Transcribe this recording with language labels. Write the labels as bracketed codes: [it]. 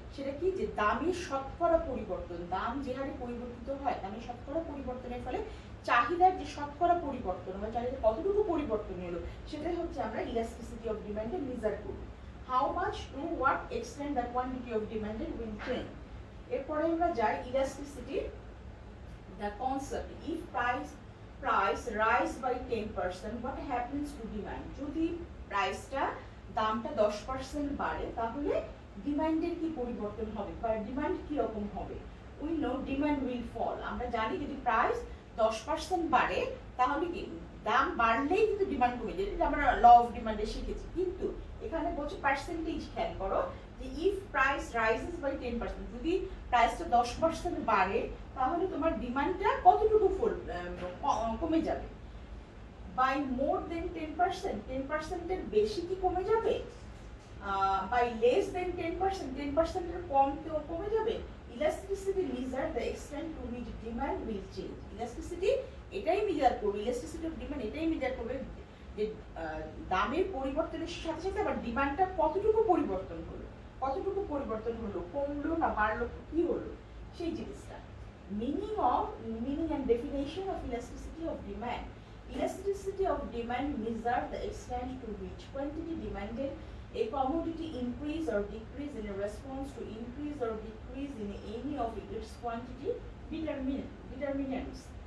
[bn] সেটা কি, যে দামের শতকরা পরিবর্তন, দাম যে হারে পরিবর্তিত হয়, দামের শতকরা পরিবর্তনের ফলে চাহিদার যে শতকরা পরিবর্তন হয়, চাহিদা কতটুকু পরিবর্তন হলো, সেটাই হচ্ছে আমরা ইলাস্টিসিটি অফ ডিমান্ডে মেজার করি। [en] How much to what extent the quantity of demanded will change. [bn] এরপরে আমরা যাই elasticity. [en] The concept, if price rise by 10%, what happens to demand? [bn] যদি প্রাইসটা, দামটা 10% বাড়ে, তাহলে ডিমান্ডের কি পরিবর্তন হবে বা ডিমান্ড কি রকম হবে? [en] We know demand will fall. [bn] আমরা জানি যদি প্রাইস 10% বাড়ে তাহলে কি দাম বাড়লেই কিন্তু ডিমান্ড কমে যায়, এটা আমরা ল অফ ডিমান্ডে শিখেছি। কিন্তু এখানে বলছে পার্সেন্টেজ, খেয়াল করো যে [en] if price rises by 10%, [bn] যদি প্রাইসটা 10% বাড়ে তাহলে তোমার ডিমান্ডটা কতটুকু কমে যাবে? [en] by more than 10%, [bn] 10% এর বেশি কি কমে যাবে? [en] by less than 10%, [bn] 10% এর কম তো কমে যাবে। [en] Elasticity measure the extent to which demand will change. [bn] Elasticity এটাই মেজার করবে, ইলাস্টিসিটি অফ ডিমান্ড এটাই মেজার করবে যে দামের পরিবর্তনের সাথে সাথে আবার ডিমান্ডটা কতটুকু পরিবর্তন হলো, কতটুকু পরিবর্তন হলো, কমলো না বাড়লো, কি হলো, সেই জিনিসটা। [en] Meaning and definition of elasticity of demand. Elasticity of demand measures the extent to which quantity demanded a commodity increase or decrease in response to increase or decrease in any of its quantity determinants.